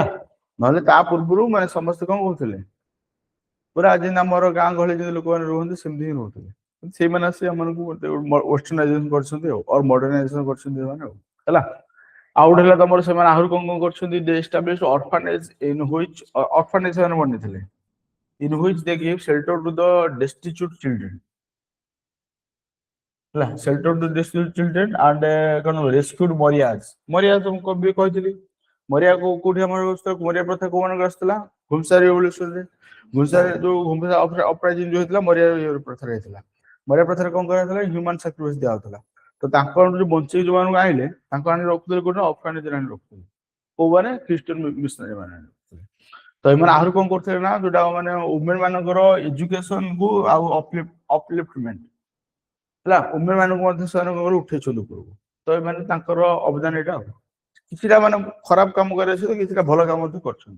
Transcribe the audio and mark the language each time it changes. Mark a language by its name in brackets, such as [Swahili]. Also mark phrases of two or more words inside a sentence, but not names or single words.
[Odia] ନହେଲେ ତା ପୂର୍ବରୁ ମାନେ ସମସ୍ତେ କଣ କହୁଥିଲେ ପୁରା ଯେମିତି ଆମର ଗାଁ ଗହଳି ଯେମିତି ଲୋକମାନେ ରୁହନ୍ତି ସେମିତି ହିଁ ରହୁଥିଲେ ସେଇମାନେ ଆସି ଆମମାନଙ୍କୁ ୱେଷ୍ଟର୍ଣ୍ଣାଇଜେସନ କରିଛନ୍ତି ଆଉ ମଡର୍ଣ୍ଣାଇଜେସନ କରିଛନ୍ତି ସେମାନେ ଆଉ ହେଲା। ଆଉ ଗୋଟେ ହେଲା ତମର ସେମାନେ ଆହୁରି କଣ କଣ କରିଛନ୍ତି [English] orphanage in which orphanage [Odia] ସେମାନେ ବନେଇଥିଲେ [English] in which they gave shelter to the destitute children [Odia] ହେଲା [English] shelter to destitute children and [Odia] କଣ [English] rescued Marias [Odia] ମୁଁ ବି କହିଥିଲି ମରିଆ କୋଉଠି ଆମର ମରିଆ ପ୍ରଥା କୋଉ ମାନଙ୍କର ଆସିଥିଲା ଘୁମସା ରିଭଲ୍ୟୁସନରେ ଘୁମସା ଯୋଉ ଘୁମସା ଅପରାଇଜିଂ ଯୋଉ ହେଇଥିଲା ମରିଆ ପ୍ରଥାରେ ହେଇଥିଲା। ମରିଆ ପ୍ରଥାରେ କଣ କରାଯାଇଥିଲା [English] human sacrifice [Odia] ଦିଆହଉଥିଲା। ତ ତାଙ୍କ ଯୋଉ ବଞ୍ଚେଇ ଯୋଉମାନଙ୍କୁ ଆଣିଲେ ତାଙ୍କୁ ଆଣି ରଖୁଥିଲେ କୋଉଠି ଅଫଗାନିସ୍ତାନ ଆଣି ରଖୁଥିଲେ କୋଉମାନେ [English] Christian missionary [Odia] ମାନେ ତ ଏମାନେ ଆହୁରି କଣ କରୁଥିଲେ ନା ଯୋଉଟା ମାନେ ଓମେନ ମାନଙ୍କର ଏଜୁକେସନ କୁ ଆଉ ଅପଲିଫ୍ଟମେଣ୍ଟ ହେଲା ଓମେନ ମାନଙ୍କୁ ମଧ୍ୟ ସେମାନେ ଉଠେଇଛନ୍ତି ଉପରକୁ ତ ଏମାନେ ତାଙ୍କର ଅବଦାନ ଏଇଟା ଆଉ କିଛିଟା ମାନେ ଖରାପ କାମ କରିବା ସହିତ କିଛିଟା ଭଲ କାମ ମଧ୍ୟ କରୁଛନ୍ତି।